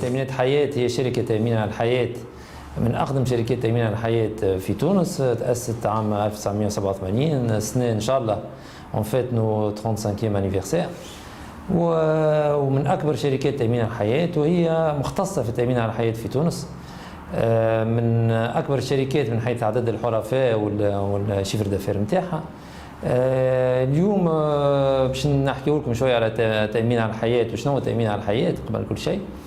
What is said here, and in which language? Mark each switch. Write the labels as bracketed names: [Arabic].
[Arabic] حياة هي شركة تأمين على الحياة من أقدم شركات تأمين على الحياة في تونس. تأسست عام 1987. سنة إن شاء الله [French] on fête nos 35e anniversaire. [Arabic] ومن أكبر شركات تأمين على الحياة وهي مختصة في التأمين على الحياة في تونس. من أكبر الشركات من حيث عدد الحرفاء والشيفر دافير نتاعها. اليوم باش نحكي لكم شوية على تأمين على الحياة وشنو هو التأمين على الحياة قبل كل شيء.